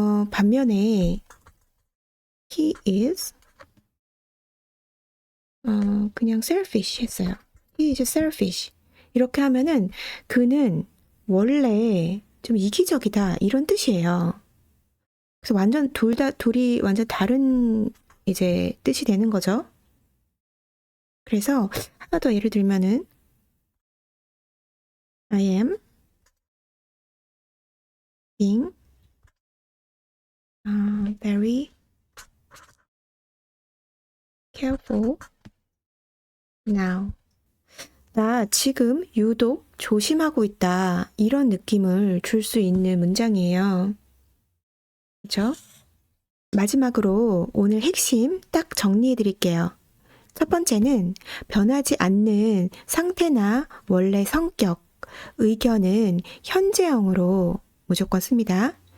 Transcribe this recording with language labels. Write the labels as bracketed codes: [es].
[ko] 반면에 [en] he is [ko] 그냥 selfish 했어요. [en] He is selfish. [ko] 이렇게 하면은 그는 원래 좀 이기적이다 이런 뜻이에요. 그래서 완전 둘이 완전 다른 이제 뜻이 되는 거죠. 그래서 하나 더 예를 들면은 [en] I am being very careful now. [ko] 나 지금 유독 조심하고 있다. 이런 느낌을 줄 수 있는 문장이에요. 그렇죠? 마지막으로 오늘 핵심 딱 정리해 드릴게요. 첫 번째는 변하지 않는 상태나 원래 성격, 의견은 현재형으로 무조건 씁니다.